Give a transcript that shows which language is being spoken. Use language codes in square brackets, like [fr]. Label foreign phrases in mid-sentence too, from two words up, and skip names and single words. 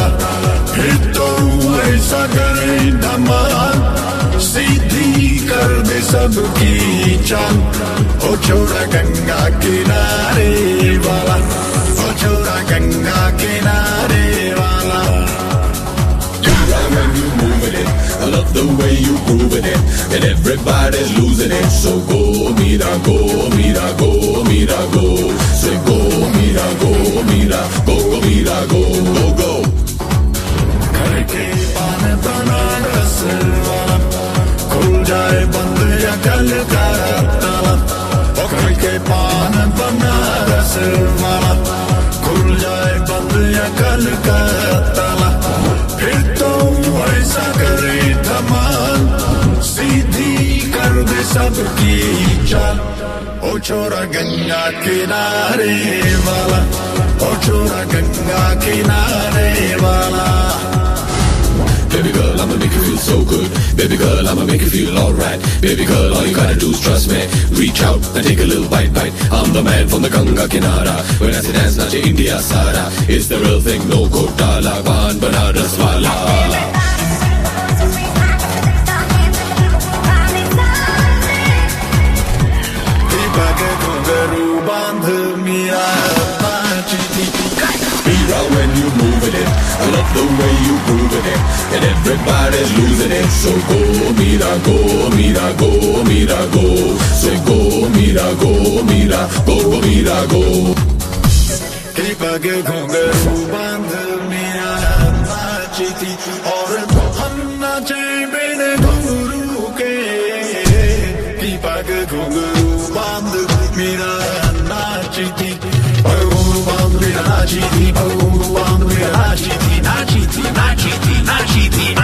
[hi] फिर तो ऐसा करे धमाल सीधी कर दे सबकी चाल। ओ छोरा गंगा किनारे वाला, ओ छोरा गंगा किनारे वाला। [en] When you moving it, I love the way you grooving it, and everybody's losing it. So go, mira, go, mira, go, mira, go. Say go, mira, go, mira, go, go, mira, go, go, go. [hi] करके पान बनारस वाला खुल जाए बंद या कल का ताला। करके पान बनारस वाला खुल जाए बंद या कल का ताला। फिर तो ऐसा करे धमाल सीधी कर दे सबकी चाल। ओ छोरा गंगा किनारे वाला, ओ छोरा गंगा किनारे वाला। [en] Baby girl, I'ma make you feel so good. Baby girl, I'ma make you feel alright. Baby girl, all you gotta do is trust me. Reach out and take a little bite. I'm the man from the [hi] गंगा किनारा. [en] When I say dance, [hi] नाचे इंडिया सारा. [en] It's the real thing, no Kotala. [hi] पान बनारस वाला. [en] When you moving it, I love the way you grooving it, and everybody's losing it. So go, mira, go, mira, go, mira, go. So go, mira, go, mira, go, go, mira, go. [hi] के घुंघरू बांध मिया नाची थी और हम नाचे बिन घुंघरू के। पीपा के घुंघरू बांध मिया नाची थी, घुंघरू बांध मिया नाची थी, घुंघरू बांध मिया नाची थी, नाची थी, नाची थी, नाची थी।